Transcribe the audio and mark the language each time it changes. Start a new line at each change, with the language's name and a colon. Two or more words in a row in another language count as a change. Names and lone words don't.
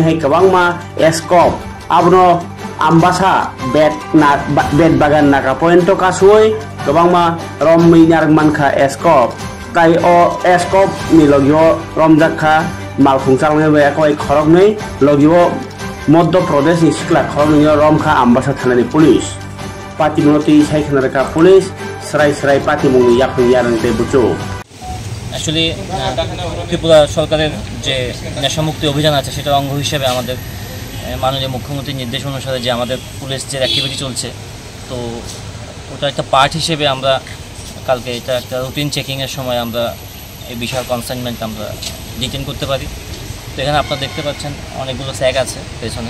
Bodo: हाय गोबां मा एस्कप आबुनो आम्बासा बेट बागान नागा पॉइंट कासुय गोबां मा रम मिनार मानखा एस्कप काइ ओ एस्कप नि लगियो रमजाखा मालफुंसांनाय बायाखौ खरगनै लगियो मध्य प्रदेश नि सिखला खरगनै रमखा आम्बासा थानानि पुलिस पातिमुनति साइखनारका पुलिस सराय पातिमुंनि याफुं यारनते बुचो
Bangla: এক্চুয়ালি ত্রিপুরা সরকারের যে নেশামুক্তি অভিযান আছে সেটার অঙ্গ হিসেবে আমাদের মাননীয় মুখ্যমন্ত্রীর নির্দেশ অনুসারে যে আমাদের পুলিশ যে অ্যাক্টিভিটি চলছে তো ওটা একটা পার্ট হিসেবে আমরা কালকে এটা একটা
English: routine checking
Bangla: এর সময় আমরা এই বিশাল কনসাইনমেন্ট আমরা ডিটেইন করতে পারি। তো এখানে আপনারা দেখতে পাচ্ছেন অনেকগুলো স্যাগ আছে পেছনে।